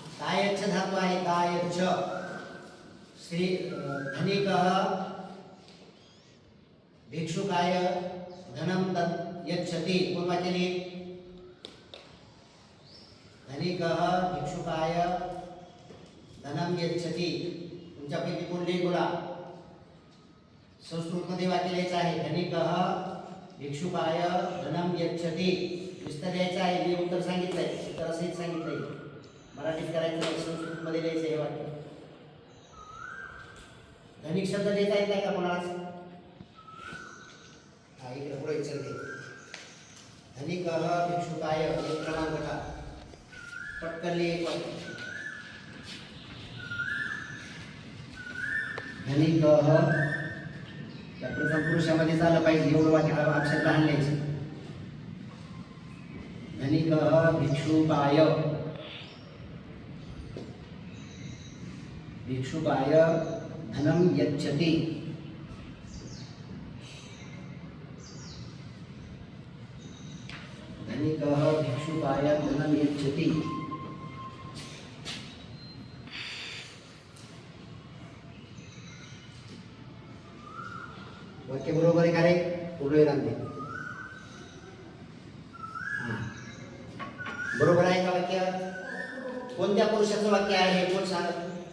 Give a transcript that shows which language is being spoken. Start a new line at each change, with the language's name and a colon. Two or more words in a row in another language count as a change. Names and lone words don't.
Marathi: आयच्छ धातू आहे आयच्छ श्री
Sanskrit: धनिकः भिक्षुकाय धनम यच्छति
Marathi: कोण वाक्य लिहिल
Sanskrit: धनिकः भिक्षुकाय धनम यच्छति
Marathi: तुमच्यापैकी कोण लिहिल बोला संस्कृतमध्ये वाक्य लिहायचं आहे
Sanskrit: धनिकः भिक्षुकाय धनम यच्छति
Marathi: विस्तार द्यायचा आहे मी उत्तर सांगितलंय उत्तर सहित सांगितलंय मराठीत करायचं नाही संस्कृतमध्ये लिहायचं हे वाक्य धनिक शब्द देता येत नाही का कोणाला हा इकडे पुढे विचारते
Sanskrit: धनिकः भिक्षुकाय
Marathi: एक क्रमांक का पटकन लिहि एक वाक्य धनिकः त्या प्रथम पुरुषामध्ये झालं पाहिजे एवढं वाक्य अक्षर लहान लिहायचं
Sanskrit: धनिकः भिक्षुकाय भिक्षुकाय धनम यच्छति धनिकः भिक्षुकाय धनम यच्छति
Marathi: वाक्य बरोबर आहे का रे पूर्णविराम दे बरोबर आहे का वाक्य कोणत्या पुरुषाचं वाक्य आहे हे कोण सांगत